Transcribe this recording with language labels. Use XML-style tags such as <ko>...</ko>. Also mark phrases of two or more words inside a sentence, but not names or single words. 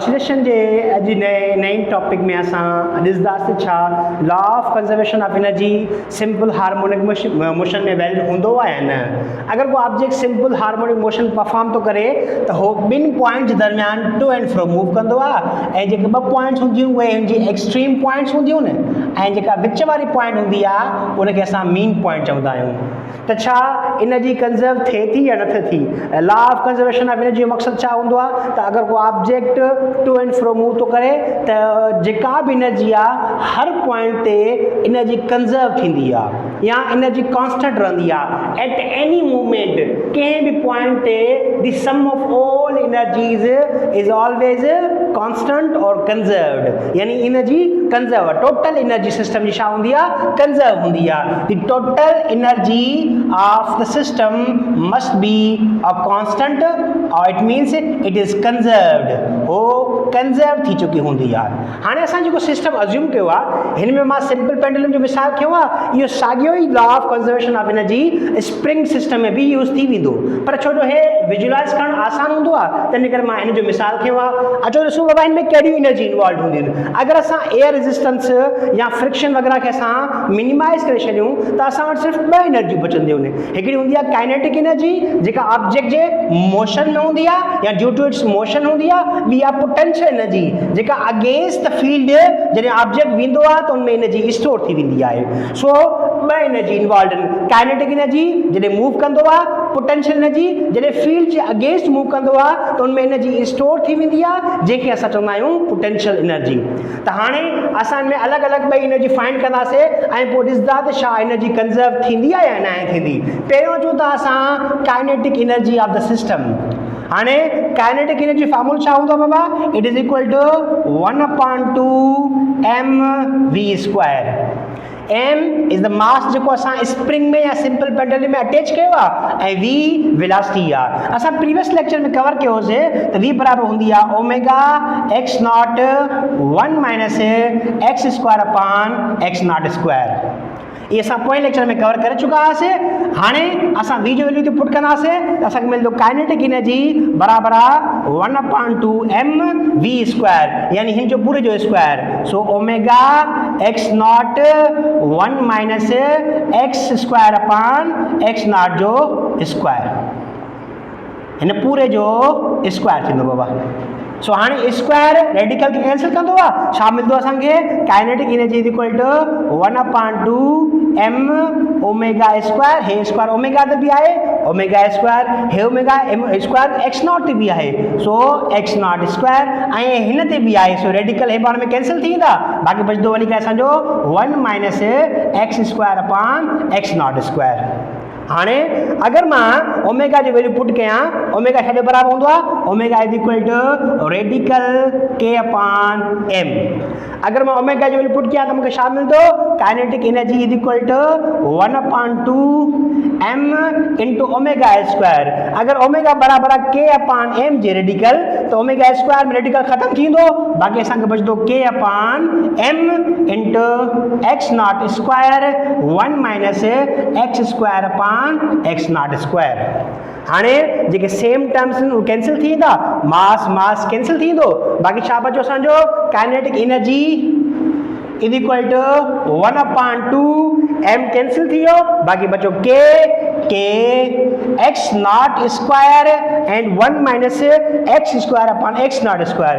<sd>ऑक्सीडेशन जे अॼु नई टॉपिक में असां ॾिसंदासीं छा</sd> <en>law of conservation of energy simple harmonic motion</en> <sd>में वैलिड हूंदो आहे या न। अगर को ऑब्जेक्ट</sd> <en>simple harmonic motion perform</en> <sd>थो करे त हो ॿिनि पॉइंट जे दरमियान</sd> <en>to and fro move</en> <sd>कंदो आहे ऐं जेके ॿ पॉइंट्स हूंदियूं उहे हुनजी</sd> <en>extreme points</en> <sd>हूंदियूं न ऐं जेका विच वारी पॉइंट हूंदी आहे उनखे असां</sd> <en>mean point</en> <sd>चवंदा आहियूं। त छा</sd> <en>energy conserve</en> <sd>थिए थी या नथी थी।</sd> <en>law of conservation of energy</en> <sd>जो मक़सदु छा हूंदो आहे त अगर को</sd> <en>object to and fro move</en> <sd>थो करे त जेका बि एनर्जी आहे हर पॉइंट ते</sd> <en>energy conserve</en> <sd>थींदी आहे या</sd> <en>energy constant</en> <sd>रहंदी आहे</sd> <en>at any movement.</en> <sd>कंहिं बि पॉइंट ते</sd> <en>the sum of all energies is always constant or conserved,</en> <sd>यानी</sd> <en>energy conserve total energy system</en> <sd>जी छा हूंदी आहे कंजर्व हूंदी आहे।</sd> <en>the total energy of the system must be a constant or it means it is conserved,</en> <sd>वो कंजर्व थी चुकी हूंदी आहे। हाणे असां जेको सिस्टम अज्यूम कयो आहे हिन में मां</sd> <en>simple pendulum</en> <sd>जो मिसाल खयो आहे, इहो साॻियो ई</sd> <en>law of conservation of energy spring system</en> <sd>में भी यूज़ थी वेंदो, पर छो जो हे विजुअलाइज़ करणु आसान हूंदो आहे त इन करे मां हिन जो मिसाल खयो आहे। अचो ॾिसूं बाबा हिन में कहिड़ियूं</sd> <en>energy involve</en> <sd>हूंदियूं आहिनि। अगरि असां</sd> <en>air resistance</en> <sd>या फ्रिक्शन वग़ैरह खे असां मिनिमाइज़ करे छॾियूं त असां वटि सिर्फ़ु ॿ एनर्जियूं बचंदियूं आहिनि। हिकिड़ी हूंदी आहे</sd> <en>kinetic energy</en> <sd>जेका ऑब्जेक्ट जे मोशन में हूंदी आहे या</sd> <en>due to its motion</en> <sd>हूंदी आहे। ॿी आहे</sd> <en>potential energy</en> <sd>जेका</sd> <en>against the field</en> <sd>जॾहिं ऑब्जेक्ट वेंदो आहे त उनमें</sd> <en>energy store</en> <sd>थी वेंदी आहे। सो ॿ</sd> <en>energy involve</en> <sd>आहिनि,</sd> <en>kinetic energy</en> <sd>जॾहिं मूव कंदो आहे,</sd> <en>potential energy</en> <sd>जॾहिं फील्ड जे अगेंस्ट मूव कंदो आहे त उनमें</sd> <en>energy store</en> <sd>थी वेंदी आहे जंहिंखे असां चवंदा आहियूं</sd> <en>potential energy.</en> <sd>त हाणे असां में अलॻि अलॻि ॿई</sd> <en>energy find</en> <sd>कंदासीं ऐं पोइ ॾिसंदा त छा</sd> <en>energy conserve</en> <sd>थींदी आहे या न थींदी। पहिरियों अचूं था असां</sd> <en>kinetic energy of the system.</en> <sd>हाणे</sd> <en>kinetic energy formula</en> <sd>छा हूंदो बाबा,</sd> <en>it is equal to 1/2 mv². m is the mass</en> <sd>जेको असां स्प्रिंग में या</sd> <en>simple pendulum</en> <sd>में अटैच कयो आहे ऐं v वेलोसिटी आहे। असां</sd> <en>previous lecture</en> <sd>में कवर कयो होसीं त v बराबर हूंदी आहे</sd> <en>omega x naught</en> <sd>1 - x²/x02। ये असां पोएं लेक्चर में कवर करे चुका हुआसीं। हाणे असां v जो वैल्यू ते पुट कंदासीं त असांखे मिलंदो</sd> <en>kinetic energy</en> <sd>बराबर आहे 1/2 mv², यानी हिन जो पूरे जो स्क्वायर। सो</sd> <en>omega x naught</en> <sd>1 - x²/x0 जो स्क्वायर, हिन पूरे जो स्क्वायर थींदो बाबा। सो हाणे</sd> <en>square radical</en> <sd>खे कैंसिल कंदो आहे, छा मिलंदो असांखे</sd> <en>kinetic energy is equal to</en> <sd>1/2 mω²। हे स्क्वायर ओमेगा ते बि आहे ओमेगा², हे</sd> <en>omega square</en> <sd>x0 ते बि आहे सो x0² ऐं हिन ते बि आहे। सो रेडिकल हे पाण में कैंसिल थी वेंदा, बाक़ी बचंदो वञी करे असांजो 1 - x²/x0²। हाणे अगर मां ओमेगा जो वैल्यू पुट कयां, ओमेगा छा बराबर हूंदो आहे</sd> <en>omega is equal to radical</en> <sd>k/m। अगर मां ओमेगा जो वैल्यू पुट कयां त मूंखे छा मिलंदो,</sd> <en>kinetic energy is equal to 1/2 m × omega².</en> <sd>अगर ओमेगा बराबर आहे k/m जे रेडिकल त ओमेगा² में रेडिकल ख़त्म थींदो, बाक़ी असांखे बचंदो k/m × x0² 1 - x²/x0²। हाणे जेके</sd> <en>same terms</en> <sd>आहिनि उहे कैंसिल थी वेंदा, मास कैंसिल थी वेंदो, बाक़ी छा बचो असांजो</sd> <en>kinetic energy is equal to 1/2</en> <sd>m कैंसिल थी वियो, बाक़ी बचो k x0² एंड 1 - x²/x0²।</sd>